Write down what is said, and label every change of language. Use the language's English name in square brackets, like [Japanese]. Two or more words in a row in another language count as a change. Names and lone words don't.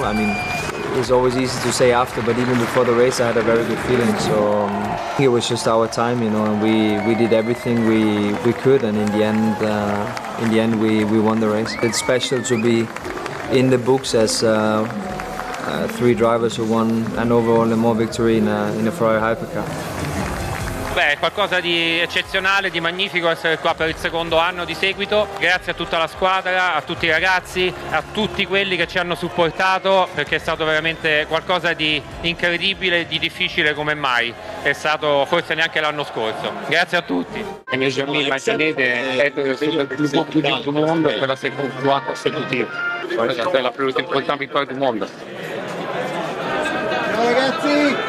[English] I mean, it's always easy to say after, but even before the race, I had a very good feeling. So I think it was just our time, you know, and we did everything we could, and in the end, we won the race. It's special to be in the books as 3 drivers who won an overall Le Mans victory in a Ferrari hypercar. [Italian] Beh, è qualcosa di eccezionale, di magnifico essere qua per il secondo anno di seguito. Grazie a tutta la squadra, a tutti i ragazzi, a tutti quelli che ci hanno supportato, perché è stato veramente qualcosa di incredibile, di difficile come mai è stato forse neanche l'anno scorso. Grazie a tutti. [French] L'année jamais imaginé d'être le plus beau podium du monde pour la seconde fois consécutive. C'est la plus importante victoire du monde. [Italian] Ciao ragazzi!